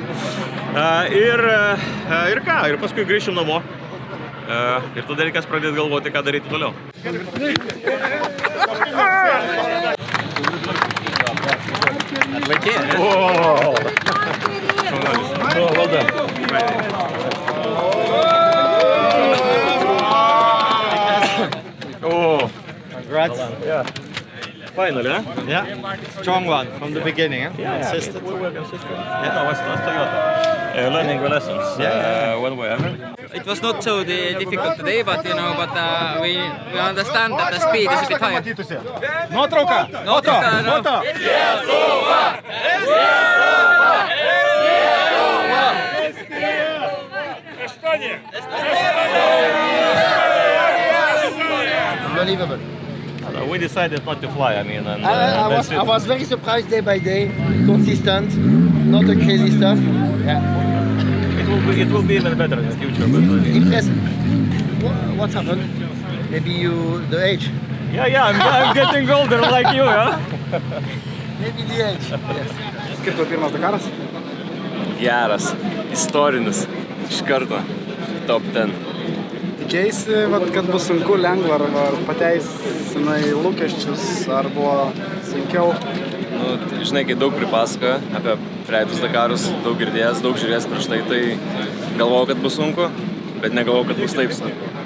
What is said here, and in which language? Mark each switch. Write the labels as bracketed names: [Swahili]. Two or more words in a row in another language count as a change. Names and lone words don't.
[Lithuanian] Ir ką, ir paskui grįšim namo. Ir tada reikės pradėti galvoti, ką daryti toliau. Atlaikė. Valda. [English] Congrats. Yeah. Finally, huh? Yeah. Strong one from the beginning, huh? Yeah, Consistent. we were consistent. Yeah, no, it's Toyota. Learning the lessons. One way, It was not so difficult today, but we understand that the speed is a bit higher. [Lithuanian] Nuotrauka! Foto! Foto! [English] Unbelievable. We decided not to fly, I mean. And, I was very surprised day by day, consistent, not a crazy stuff. Yeah. It will be even better in the future. But, Impressive. What's happened? Maybe the age. yeah, I'm getting older like you, huh? Maybe the age. Yes. [Lithuanian] Kaip tau pirmas Dakaras? Geras, istorinis, iš karto, top 10. Tikėjaisi, kad bus sunku, lengva, ar pateisinai lūkesčius, ar buvo sunkiau? Nu, žinai, kai daug pripasakoja apie praeitus Dakarus, daug girdėjęs, daug žiūrėjęs prieš tai, tai galvojau, kad bus sunku, bet negalvojau, kad bus taip sunku.